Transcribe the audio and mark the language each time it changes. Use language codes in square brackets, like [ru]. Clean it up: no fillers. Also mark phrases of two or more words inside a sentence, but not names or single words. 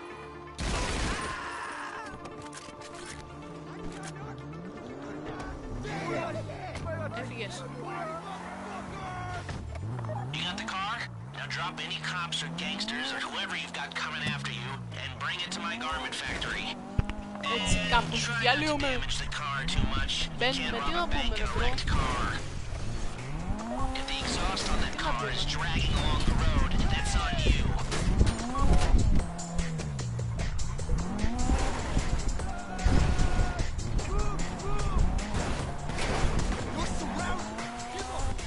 [el] Έφυγες. [en] You got the car? Now drop any cops or gangsters or whoever you've got coming after you and bring it to my garment factory. [el] Έτσι κάπως [en] Try not to [el] διαλύουμε. [en] damage the car too much. You [el] Μπαίνουμε, [en] can't [el] τι [en] rob [el] να [en] a bank [el] πούμε, [en] in a [el] bro. [en] wrecked car. If the exhaust on that car is dragging along the road, that's on you. You're surrounded. Give up.